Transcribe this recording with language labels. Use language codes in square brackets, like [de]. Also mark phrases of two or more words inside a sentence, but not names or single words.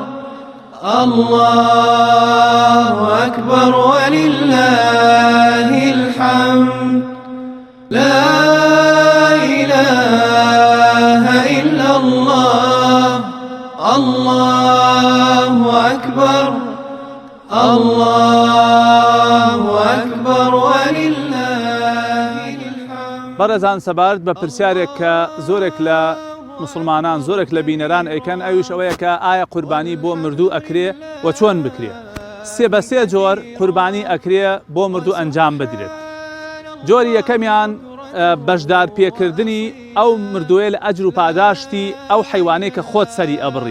[ar] الله أكبر ولله الحمد لا إله إلا الله الله أكبر الله أكبر ولله الحمد. [ckb] بەڕێزان سەبارەت بە پرسیارێک کە زۆرێک لە مسلمانان زۆرێک لە بینەران ئەیکەن ئەویش ئەوەیە کە ئایا قوربانی بۆ مردوو ئەکرێ و چۆن بکرێ. سێ بە سێ جۆر قوربانی ئەکرێ بۆ مردوو ئەنجام بدرێت. جۆری یەکەمیان بەشدار پێکردنی ئەو مردووێ لە ئەجر و پاداشتی ئەو حیوانەی کە خۆت سەری ئەبڕی.